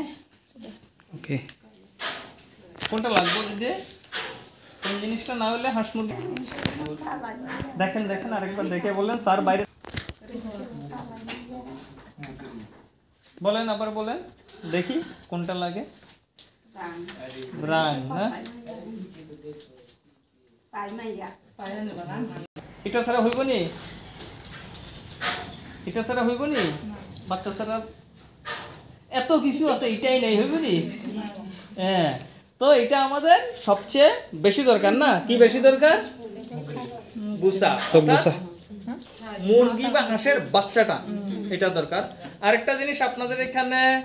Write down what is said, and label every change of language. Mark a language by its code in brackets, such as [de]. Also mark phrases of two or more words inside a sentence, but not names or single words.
[bn] ওকে কোনটা লাগবে দিদি কোন জিনিসটা না হলে হাঁস মুরগি দেখেন দেখেন আরেকবার দেখে বলেন স্যার বাইরে বলেন আবার বলেন দেখি কোনটা লাগে রাং হ্যাঁ pai mai ya এটা ছাড়া হইব নি এটা ছাড়া হইব নি বাচ্চা ছাড়া এত কিছু আছে এটাই নাই হইব নি হ্যাঁ তো এটা আমাদের সবচেয়ে বেশি দরকার না কি বেশি দরকার গুসা তো গুসা মুরগি বা হাঁসের বাচ্চাটা এটা দরকার আরেকটা জিনিস আপনাদের এখানে